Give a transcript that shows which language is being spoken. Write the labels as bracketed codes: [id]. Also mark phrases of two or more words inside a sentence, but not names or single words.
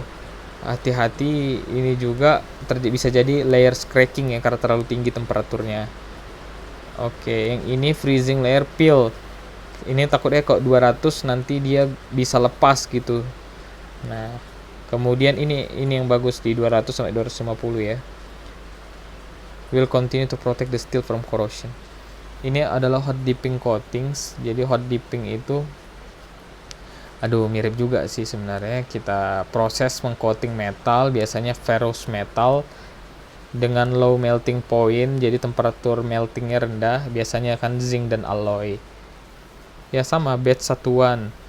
[id] Hati-hati, ini juga bisa jadi [en] layers cracking [id] ya karena terlalu tinggi temperaturnya. Oke, yang ini [en] freezing layer peel. [id] Ini takutnya kok 200 nanti dia bisa lepas gitu. Nah, kemudian ini yang bagus di 200 sampai 250 ya. [en] Will continue to protect the steel from corrosion. [id] Ini adalah [en] hot dipping coatings. [id] Jadi [en] hot dipping [id] itu mirip juga sih sebenarnya. Kita proses mengcoating metal, biasanya [en] ferrous metal [id] dengan [en] low melting point. [id] Jadi temperatur meltingnya rendah, biasanya kan zinc dan alloy. Ya sama, batch satuan.